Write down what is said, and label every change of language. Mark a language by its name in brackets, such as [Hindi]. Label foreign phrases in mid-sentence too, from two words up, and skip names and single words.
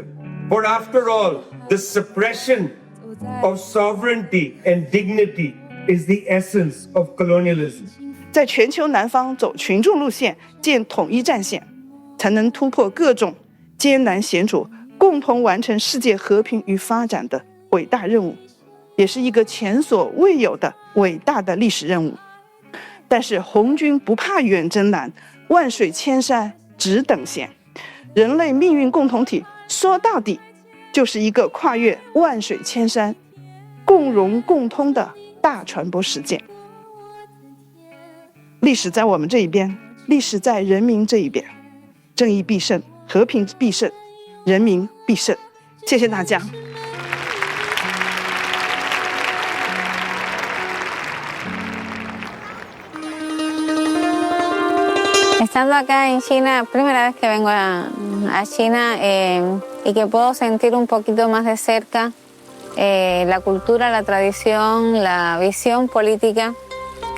[English] For after all, the suppression of sovereignty and dignity is the essence of colonialism. [Chinese] 在全球南方走群众路线，建统一战线，才能突破各种艰难险阻，共同完成世界和平与发展的伟大任务，也是一个前所未有的伟大的历史任务。但是红军不怕远征难，万水千山只等闲。人类命运共同体说到底就是一个跨越万水千山、共荣共通的大传播实践。历史在我们这一边，历史在人民这一边，正义必胜，和平必胜，人民必胜。谢谢大家。 [Spanish] Estando acá en China, primera vez que vengo a China y que puedo sentir un poquito más de cerca la cultura, la tradición, la visión política que